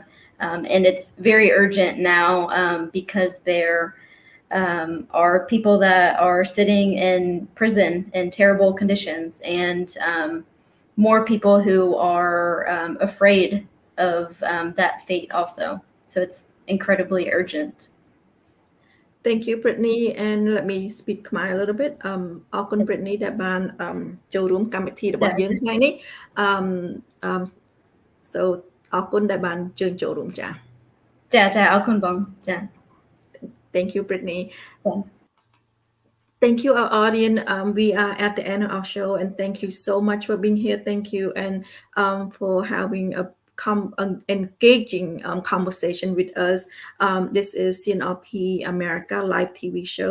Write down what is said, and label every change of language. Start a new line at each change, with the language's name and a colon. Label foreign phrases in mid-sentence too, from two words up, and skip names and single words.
English: And it's very urgent now because there are people that are sitting in prison in terrible conditions, and more people who are afraid of that fate also. So it's incredibly urgent. Thank you, Brittany. And let me speak Khmer a little bit.
Khmer: អរគុណ Brittany ដែលបានចូលរួមកម្មវិធីរបស់យើងថ្ងៃនេះ so អរគុណដែលបានជើញចូលរួមចា៎ ចា៎អរគុណបងចា៎
English: Thank you, Brittany. Thank you, our audience. We are at the end of our show, and thank you so much for being here. Thank you, and for having a engaging conversation with us. This is CNRP-America live TV show.